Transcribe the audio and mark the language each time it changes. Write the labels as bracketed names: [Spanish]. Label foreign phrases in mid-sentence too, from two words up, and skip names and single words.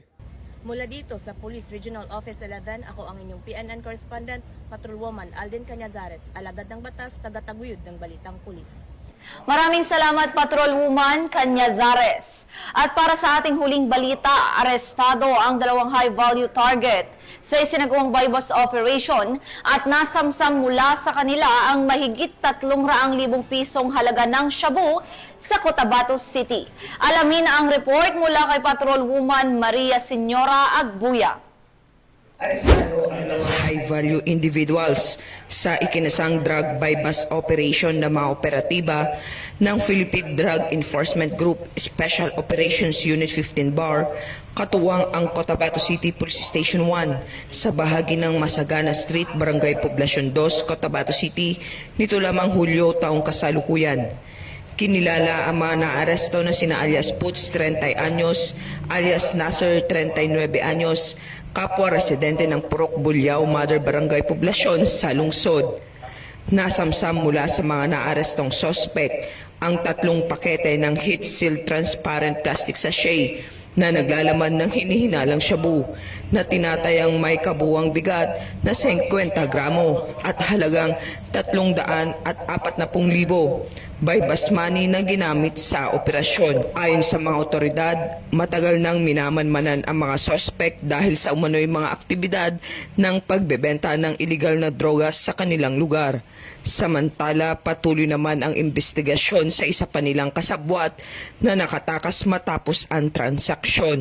[Filipino] Mula dito sa Police Regional Office 11, ako ang inyong PNN correspondent, Patrolwoman Aldin Cañazares, alagad ng batas, tagataguyod ng Balitang Pulis. Maraming salamat, Patrolwoman Cañazares. At para sa ating huling balita, arestado ang 2 [English] high-value target [Filipino] sa isinagawang [English] buy-bust operation [Filipino] at nasamsam mula sa kanila ang mahigit 300,000 pisong halaga ng shabu sa Cotabato City. Alamin ang report mula kay Patrolwoman Maria Senyora Agbuya. Arestado ang dalawang [English] high-value individuals [Filipino] sa ikinasang [English] drug buy-bust operation [Filipino] ng mga operatiba ng Philippine Drug Enforcement Group Special Operations Unit 15 Bar, katuwang ang Cotabato City Police Station 1 sa bahagi ng Masagana Street, Barangay Poblacion 2, Cotabato City, nito lamang Hulyo taong kasalukuyan. Kinilala ang mga naaresto na sina alias Puts 30 anyos, alias Nasser 39 anyos, kapwa residente ng Purok Bulyao, Mother Barangay Poblacion sa lungsod. Nasamsam mula sa mga naarestong sospek ang 3 pakete ng [English] heat-sealed transparent plastic sachet [Filipino] na naglalaman ng hinihinalang shabu na tinatayang may kabuwang bigat na 50 gramo at halagang 340,000 [English] buy-bust money [Filipino] na ginamit sa operasyon. Ayon sa mga otoridad, matagal nang minamanmanan ang mga sospek dahil sa umano'y mga aktibidad ng pagbebenta ng iligal na droga sa kanilang lugar. Samantala, patuloy naman ang investigasyon sa isa pa nilang kasabwat na nakatakas matapos ang transaksyon.